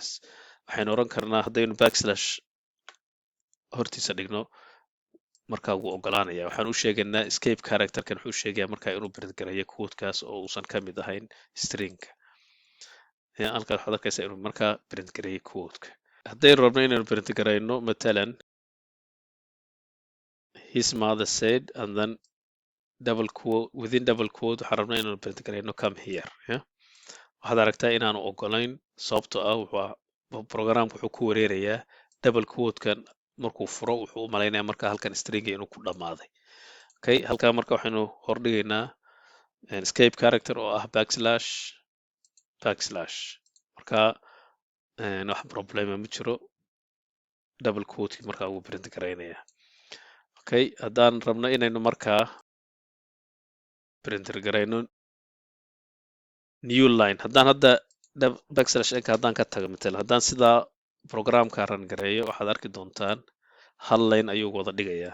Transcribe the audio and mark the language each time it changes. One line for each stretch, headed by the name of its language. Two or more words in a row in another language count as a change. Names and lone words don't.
Somali: Waxaynu oran karnaa haddaynu backslash hortiisa dhigno markaa wuu ogolaanaya. Waxaan u sheegaynaa
English: escape characterkan
Somali: wuxuu sheegayaa markaa inuu print garayo quote-kaas oo uusan ka mid ahayn string-ka. Halkaas waxaad arkaysaa inuu markaa print gareeyay quote-ka. Haddaynu rabno inaynu print garayno matalan
English: his mother said and then double quote within double quote
Somali: waxaan rabnaa inaynu print garayno
English: come here.
Somali: Waxaad aragtaa inaanu ogolayn sababtoo ah programka wuxuu ku wareerayaa
English: double quote-kan
Somali: markuu furo wuxuu u malaynayaa marka halkan stringa inuu ku dhammaaday. Okay, halkaa marka waxaynu hordhigaynaa
English: escape character
Somali: oo ah backslash. Marka wax problema ma jiro,
English: double quote-kii
Somali: markaa wuu print garaynayaa. Okay, haddaan rabno inaynu markaa printer garayno
English: new line,
Somali: haddaan hadda backslash n-ka haddaan ka tago matalan haddaan sidaa programka ran gareeyo waxaad arki doontaan hal line ayuu wada dhigayaa.